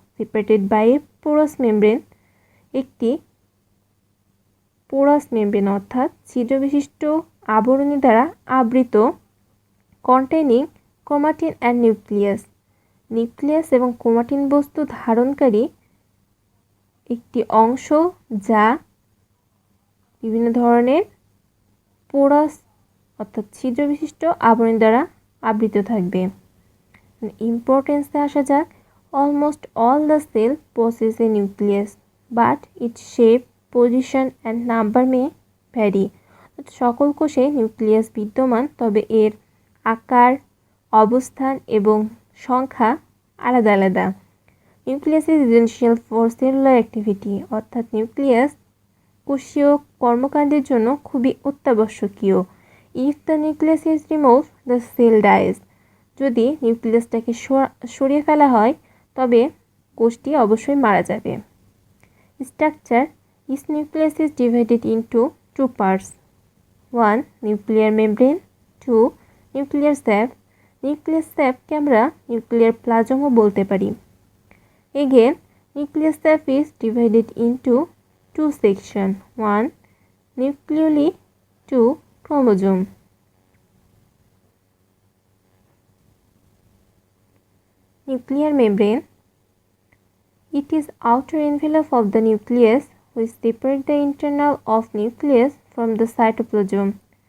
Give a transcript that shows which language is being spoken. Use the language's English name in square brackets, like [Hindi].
[English] Separated by a porous membrane. [Bangla] একটি porous membrane অর্থাৎ ছিদ্রবিশিষ্ট আবরণী দ্বারা আবৃত, [English] Containing chromatin and nucleus. [Bangla] Nucleus এবং ক্রোমাটিন বস্তু ধারণকারী একটি অংশ যা বিভিন্ন ধরনের পোরাস অর্থাৎ ছিদ্রবিশিষ্ট আবরণী দ্বারা আবৃত থাকবে। ইম্পর্টেন্সে আসা যাক। [English] Almost all the cell possess a nucleus, but its shape, position and number may vary. [Bangla] সকল কোষে নিউক্লিয়াস বিদ্যমান, তবে এর আকার, অবস্থান এবং সংখ্যা আলাদা আলাদা। [English] nucleus is essential for cellular activity, [Bangla] অর্থাৎ নিউক্লিয়াস কোষীয় কর্মকাণ্ডের জন্য খুবই অত্যাবশ্যকীয়। [English] If the nucleus is remove the cell dies. [Bangla] যদি নিউক্লিয়াসটাকে সরিয়ে ফেলা হয় তবে কোষটি অবশ্যই মারা যাবে। Structure. [English] Each nucleus is divided into two parts. 1. Nuclear membrane. 2. Nuclear sap. [Bangla] Nuclear স্যাপকে আমরা নিউক্লিয়ার প্লাজমও বলতে পারি। Again [English] Nucleus self is divided into two sections. One, nucleoli, two, chromosome. Nuclear membrane. It is outer envelope of the nucleus which separates the internal of nucleus from the cytoplasm.